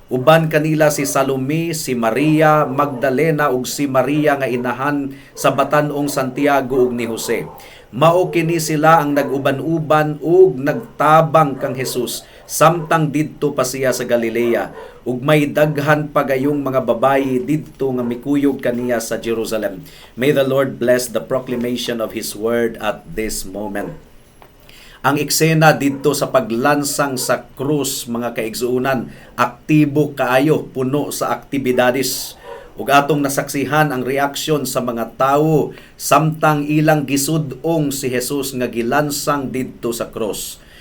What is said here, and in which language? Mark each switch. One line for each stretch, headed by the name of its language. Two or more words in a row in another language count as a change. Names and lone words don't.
Cebuano: Uban kanila si Salome, si Maria Magdalena ug si Maria nga inahan sa batan-ong Santiago ug ni Jose. Mao kini sila ang nag-uban-uban ug nagtabang kang Jesus samtang didto pa siya sa Galilea. Ug may daghan pa gayong mga babayi didto nga mikuyog kaniya sa Jerusalem.
English: May the Lord bless the proclamation of His word at this moment.
Cebuano: Ang eksena didto sa paglansang sa krus, mga kaigsuunan, aktibo kaayo, puno sa aktibidades. Ug atong nasaksihan ang reaksyon sa mga tawo samtang ilang gisudong si Jesus nga gilansang didto sa krus.